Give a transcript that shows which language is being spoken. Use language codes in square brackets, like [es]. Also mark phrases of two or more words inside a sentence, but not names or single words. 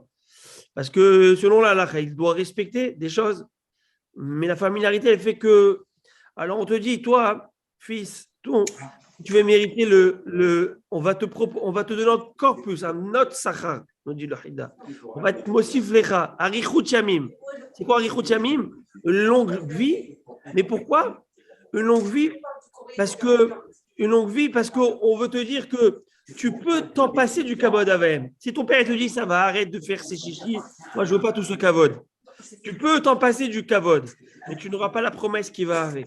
[fr] Parce que selon la halakha, il doit respecter des choses, mais la familiarité, elle fait que. Alors on te dit, toi, fils, tu veux mériter on va te donner encore plus, un autre sachar, nous dit le Hida. On va te [he] מוסיף לך, אריכות ימים. [fr] C'est quoi [he] אריכות ימים? [fr] Une longue vie. Mais pourquoi une longue vie? Parce qu'on veut te dire que tu peux t'en passer du [he] כבוד אבם. [fr] Si ton père te dit, ça va, arrête de faire ces chichis, moi je veux pas tout ce kavod. Tu peux t'en passer du kavod, mais tu n'auras pas la promesse qui va avec.